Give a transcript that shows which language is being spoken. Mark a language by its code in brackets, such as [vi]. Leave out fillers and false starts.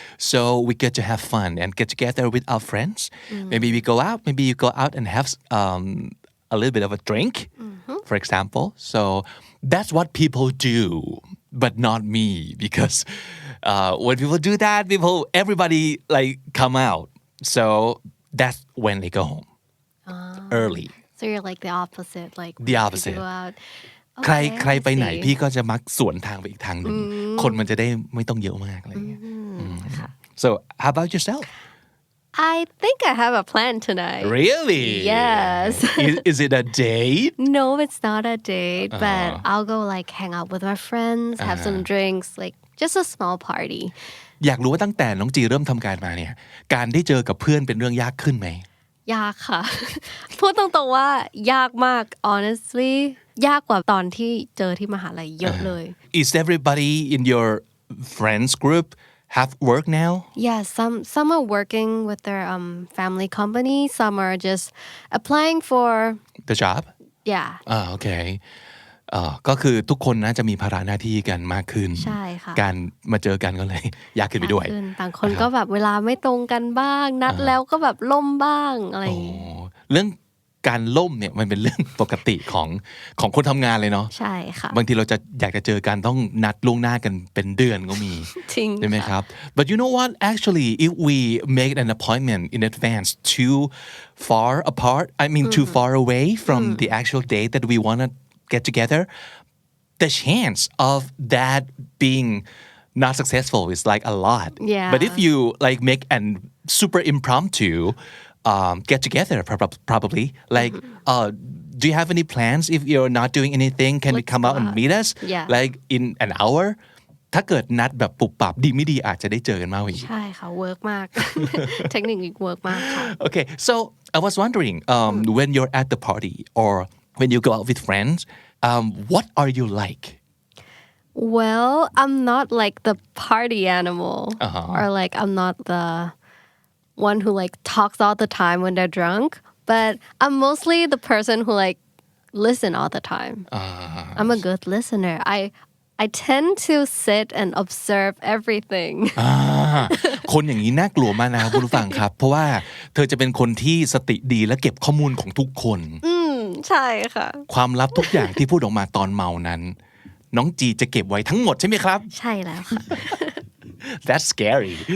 [en] So we get to have fun and get together with our friends. Maybe we go out, maybe you go out and have a little bit of a drink, for example. So...That's what people do, but not me, because when people do that, everybody like come out. So that's when they go home early. So you're like the opposite, like the opposite. Go out. [th] ใครไปไหนพี่ก็จะมักสวนทางไปอีกทางหนึ่งคนมันจะได้ไม่ต้องเยอะมากอะไรอย่างเงี้ย [en] So how about yourself?I think I have a plan tonight. Really? Yes. Is it a date? No, it's not a date, but I'll go like hang out with my friends, have some drinks, like just a small party. [th] อยากรู้ว่าตั้งแต่น้องจีเริ่มทำการมาเนี่ยการได้เจอกับเพื่อนเป็นเรื่องยากขึ้นไหม ยากค่ะ พูดตรงๆว่ายากมาก honestly ยากกว่าตอนที่เจอที่มหาลัยเยอะเลย [en] Is everybody in your friends group?Have work now? Yeah, some are working with their family company. Some are just applying for the job. Yeah. Okay. [th] ก็คือทุกคนน่าจะมีภาระหน้าที่กันมากขึ้น ใช่ค่ะ การมาเจอกันก็เลยยากขึ้นไปด้วย ต่างคนก็แบบเวลาไม่ตรงกันบ้างนัดแล้วก็แบบล่มบ้างอะไรอย่างงี้ เรื่องการล่มเนี่ยมันเป็นเรื่องปกติของคนทำงานเลยเนาะ ใช่ค่ะ บางทีเราจะอยากจะเจอกันต้องนัดล่วงหน้ากันเป็นเดือนก็มีใช่ไหมครับ [en] But you know what actually if we make an appointment in advance too far apart I mean too far away from the actual date that we want to get together the chance of that being not successful is like a lot but if you like make an super impromptu get together probably like do you have any plans if you're not doing anything can we come out and meet us like in an hour [th] ถ้าเกิดนัดแบบปุบปับดีไม่ดีอาจจะได้เจอกันมากอีก ใช่ค่ะ work มาก เทคนิคนี้ work มากค่ะ [en] Okay so I was wondering when you're at the party or when you go out with friends what are you like Well I'm not like the party animal or like I'm not the one who like talks all the time when they're drunk but I'm mostly the person who like listen all the time I'm a good listener I tend to sit and observe everything [th] คนอย่างนี้น่ากลัวมากนะคุณผู้ฟังครับเพราะว่าเธอจะเป็นคนที่สติดีและเก็บข้อมูลของทุกคน ใช่ค่ะ ความลับทุกอย่างที่พูดออกมาตอนเมานั้นน้องจีจะเก็บไว้ทั้งหมดใช่ไหมครับ ใช่แล้วค่ะ [en] That's scary